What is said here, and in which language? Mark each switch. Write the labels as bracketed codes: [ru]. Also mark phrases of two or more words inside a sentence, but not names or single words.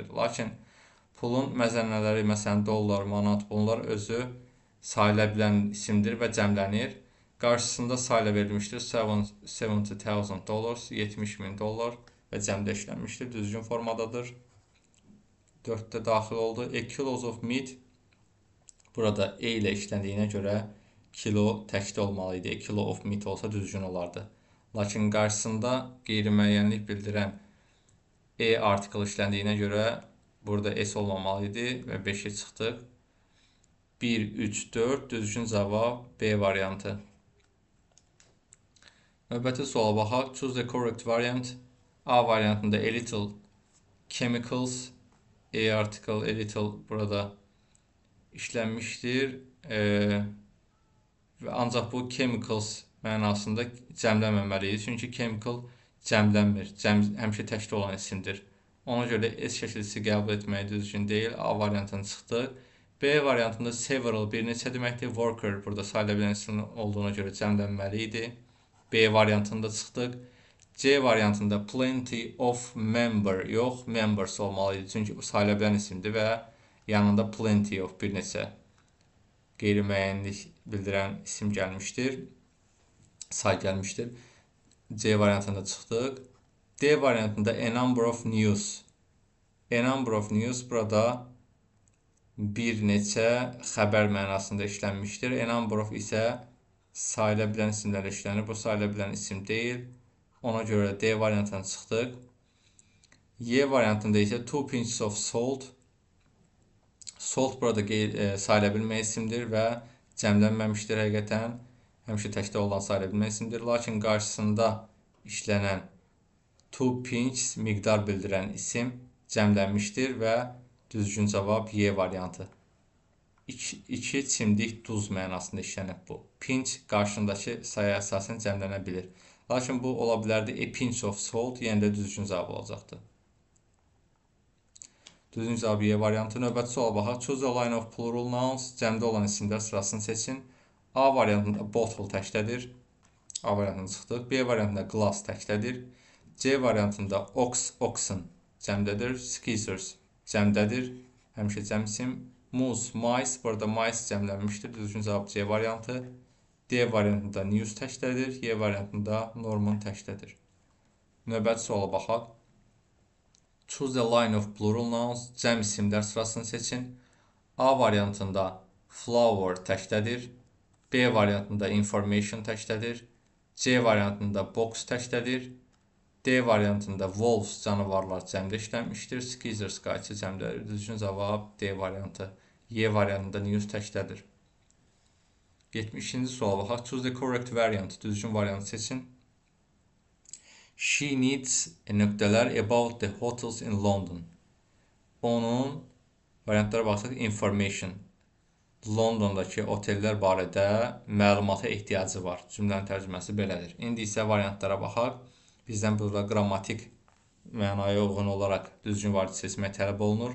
[az] Lakin pulun məzənnələri, məsələn dollar, manat, bunlar özü sayıla bilən isimdir və cəmlənir. Qarşısında sayıla verilmişdir $70,000, $70,000 və cəmdə işlənmişdir. Düzgün formadadır. 4-də daxil oldu. [en] A kilos of meat. [az] Burada E ilə işləndiyinə görə kilo təkdə olmalı idi. [en] A kilo of meat [az] olsa düzgün olardı. Lakin qarşısında qeyri-müəyyənlik bildirən E artikel işləndiyinə görə burada S olmamalı idi və 5-ə çıxdıq. 1, 3, 4 düzgün cavab B variantı. Növbəti suala baxaq. [en] Choose the correct variant. [az] A variantında [en] a little chemicals, E article a little [az] burada işlənmişdir. Və ancaq bu chemicals mənasında cəmlənməməli idi. Çünki chemical cəmlənmir. Həmişə təkdə olan isimdir. Ona görə S şəkilsi qəbul etməyi düzgün deyil. A variantını çıxdıq. B variantında several bir neçə deməkdir. Worker burada sayıla bilən isim olduğuna görə cəmlənməli idi. B variantında çıxdıq. C variantında [en] plenty of member [az] yox, members olmalı idi. Çünki sayıla bilən isimdir və yanında [en] plenty of [az] bir neçə qeyri-müəyyənlik bildirən isim gəlmişdir. Say gəlmişdir. C variantında çıxdıq. D variantında [en] a number of news A number of news [az] burada bir neçə xəbər mənasında işlənmişdir. [en] A number of [az] isə sayıla bilən isimlərlə işlənir. Bu sayıla bilən isim deyil. Ona görə D variantına çıxdıq. Y variantında isə 2 [en] pinches of salt. [az] Salt burada sayıla bilmə isimdir və cəmlənməmişdir həqiqətən. Həmişə təkdə olan sayıla bilmə isimdir. Lakin qarşısında işlənən 2 pinches miqdar bildirən isim cəmlənmişdir və düzgün cavab Y variantı. 2 çimdik duz mənasında işlənib bu. Pinch qarşındakı sayı əsasən cəmlənə bilir. Lakin bu ola bilərdi [en] a pinch of salt, [az] yəni də düzgün cavab olacaqdı. Düzgün cavab Y variantı. Növbəti suala baxaq. [en] Choose a line of plural nouns. [az] Cəmdə olan isimlər sırasını seçin. A variantında bottle təkdədir. A variantına çıxdıq. B variantında glass təkdədir. C variantında ox, oxen cəmdədir. Skizzers cəmdədir. Həmişə cəm isim. [en] Moose, mice. [az] Burada mice cəmlənmişdir. Düzgün cavab C variantı. D variantında news təkdədir. Y variantında Norman təkdədir. Növbəti suala baxaq. [en] Choose a line of plural nouns. [az] Cəm isimlər sırasını seçin. A variantında flower təkdədir. B variantında information təkdədir. C variantında box təkdədir. D variantında wolves canavarlar cəmdə işlənmişdir. Skizzers qayçı cəmdədir. Düzgün cavab D variantı. Y variantında news təkdədir. 72-ci suala baxaq. [en] Choose the correct variant. [az] Düzgün variantı seçin. [en] She needs nöqtələr about the hotels in London. [az] Onun variantlara baxsaq information. Londondakı otellər barədə məlumata ehtiyacı var. Cümlənin tərcüməsi belədir. İndi isə variantlara baxaq. Bizdən burada qrammatik mənaya uyğun olaraq düzgün variant seçmək tələb olunur.